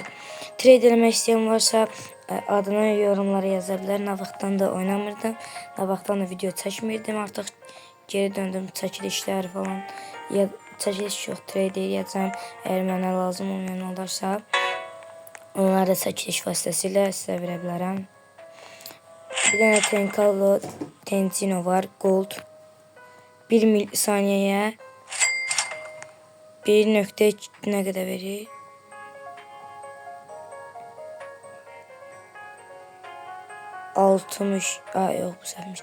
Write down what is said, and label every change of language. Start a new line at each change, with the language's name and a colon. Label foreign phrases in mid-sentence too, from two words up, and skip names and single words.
Azerbaijani: Trade eləmək istəyən varsa adını yorumlara yaza bilər. Nə vaxtdan da oynamırdım. Nə vaxtdan da video çəkmirdim. Artıq geri döndüm, çəkilişlər falan. Ya çəkiliş yox, trade eləyəcəm. Əgər mənə lazım olmayan olarsa onları da çəkiliş vasitəsilə sizə verə bilərəm.
Turkish: Bir tane Tenkalo Tensino var. Gold. 1 saniyeye 1.2 ne kadar verir? Yok bu sefermiş.